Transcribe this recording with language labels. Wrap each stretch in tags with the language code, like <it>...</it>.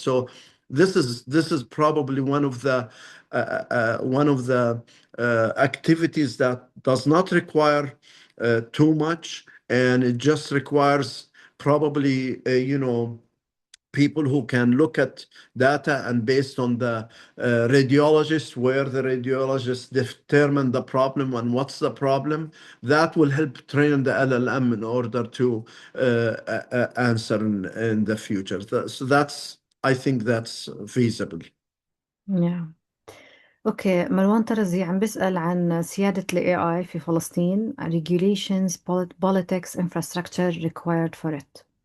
<en>So this is probably one of the activities that does not require too much, and it just requires probably people who can look at data and based on the radiologist, where the radiologist determine the problem and what's the problem, that will help train the LLM in order to answer in the future. So I think that's feasible. Yeah.</en> <ar>اوكي، مروان طرزي عم بيسأل عن سيادة ال AI في فلسطين.</ar> <en>regulations, politics, infrastructure required for it.</en>